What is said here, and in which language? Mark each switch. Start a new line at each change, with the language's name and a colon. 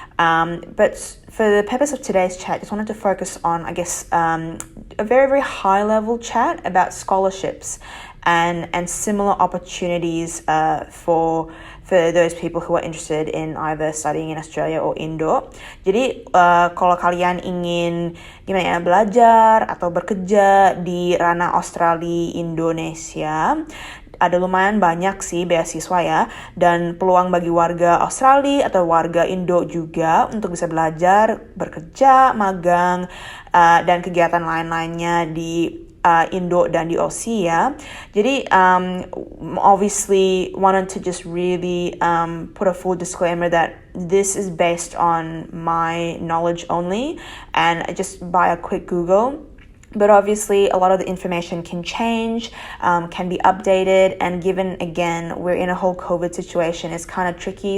English: But for the purpose of today's chat, just wanted to focus on, a very, very high-level chat about scholarships and similar opportunities for those people who are interested in either studying in Australia or Indo.
Indonesian: Jadi kalau kalian ingin belajar atau bekerja di ranah Australia, Indonesia, ada lumayan banyak sih beasiswa ya, dan peluang bagi warga Australia atau warga Indo juga untuk bisa belajar, bekerja, magang, dan kegiatan lain-lainnya di Indo dan di Aussie ya. Jadi
English: obviously wanted to just really put a full disclaimer that this is based on my knowledge only, and just by a quick Google. But obviously, a lot of the information can change, can be updated, and given, again, we're in a whole COVID situation, it's kind of tricky.